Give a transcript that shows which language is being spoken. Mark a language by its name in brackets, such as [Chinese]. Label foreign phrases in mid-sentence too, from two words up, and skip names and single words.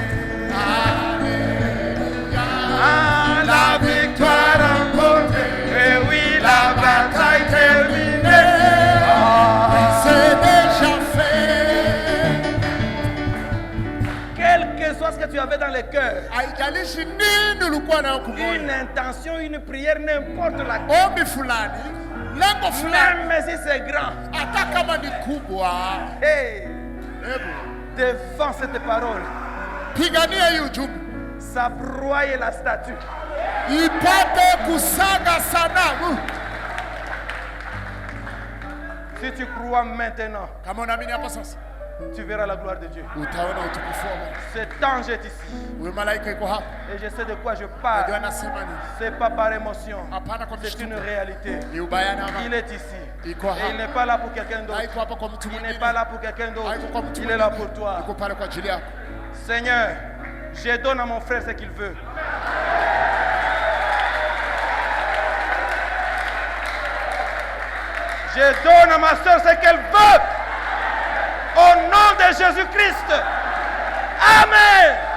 [French] Alléluia. Ah, La victoire remportée, et oui, la bataille terminée. Oui, c'est déjà fait. Quel que soit ce que tu avais dans le cœur, [Swahili] Haijalishi nini ulikuwa nayo kumoyo, [French] une intention, une prière, n'importe laquelle, [Swahili] ombi fulani, lengo fulani, [French] même si c'est grand, [Swahili] hata kama ni kubwa, hey, hebu [French] défends cette parole, [Swahili] pigania hii ujumbe [French] ça broye la statue. [Swahili] ipate kusaga sanamu. [French] Si tu crois maintenant, [Swahili] Kama unaamini hapo sasa, [French] tu verras la gloire de Dieu. [Swahili] utaona utukufu wa Mungu. [French] Cet ange est ici [Swahili] Huyo malaika yuko hapa, [French] et je sais de quoi je [Swahili] ndio [French] parle. [Swahili] anasema nini? [French] C'est pas par émotion, [Swahili] Hapana kwa [French] c'est une [Swahili] mshtuko, [French] réalité. [Swahili] ni ubaya na [French] Il [Swahili] amani. [French] est ici [Swahili] Iko [French] et [Swahili] hapa, [French] il n'est pas là pour quelqu'un d'autre. [Swahili] haiko hapa kwa mtu [French] Il n'est [Swahili] mwingine, [French] pas là pour quelqu'un d'autre. [Swahili] haiko kwa mtu [French] Il est là [Swahili] mwingine, [French] pour toi. [Swahili] iko pale kwa ajili yako. [French] Seigneur, je donne à mon frère ce qu'il veut. Je donne à ma soeur ce qu'elle veut. Au nom de Jésus-Christ. Amen.